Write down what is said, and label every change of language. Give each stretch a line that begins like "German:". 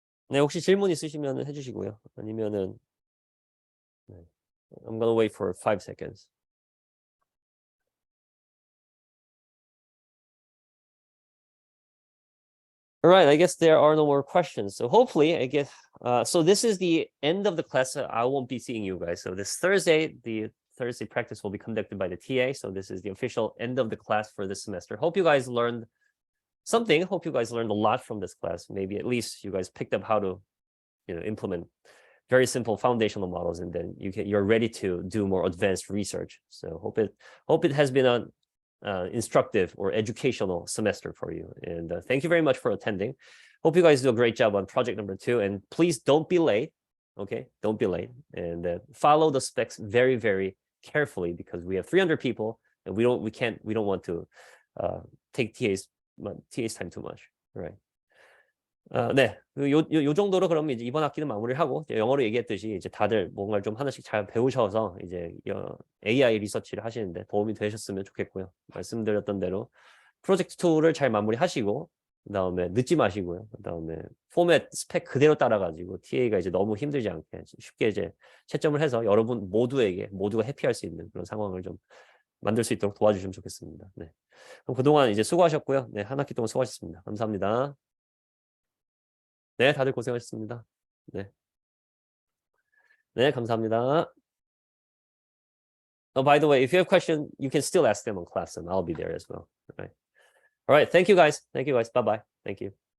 Korean: 네, 혹시 질문 있으시면 해주시고요. 아니면은
English: I'm gonna wait for 5 seconds. All right, I guess there are no more questions. So hopefully, I guess, so this is the end of the class. I won't be seeing you guys. So this Thursday, the Thursday practice will be conducted by the TA. So this is the official end of the class for this semester. Hope you guys learned something. Hope you guys learned a lot from this class. Maybe at least you guys picked up how to, you know, implement very simple foundational models, and then you're ready to do more advanced research. So hope it has been an instructive or educational semester for you. And thank you very much for attending. Hope you guys do a great job on project number 2. And please don't be late. Okay, don't be late. And follow the specs very, very carefully, because we have 300 people, and we don't want to take TA's time too much. All right.
Korean: 네, 요 정도로 그러면 이제 이번 학기는 마무리를 하고, 영어로 얘기했듯이 이제 다들 뭔가 좀 하나씩 잘 배우셔서 이제 AI 리서치를 하시는데 도움이 되셨으면 좋겠고요. 말씀드렸던 대로 프로젝트 2를 잘 마무리하시고, 그다음에 늦지 마시고요. 그다음에 포맷 스펙 그대로 따라가지고 TA가 이제 너무 힘들지 않게 쉽게 이제 채점을 해서 여러분 모두가 해피할 수 있는 그런 상황을 좀 만들 수 있도록 도와주시면 좋겠습니다. 네, 그럼 그동안 이제 수고하셨고요. 네, 한 학기 동안 수고하셨습니다. 감사합니다. 네, 다들 고생하셨습니다. 네. 네, 감사합니다.
English: Oh, by the way, if you have questions, you can still ask them on class, and I'll be there as well. All right. All right. Thank you, guys. Thank you, guys. Bye-bye. Thank you.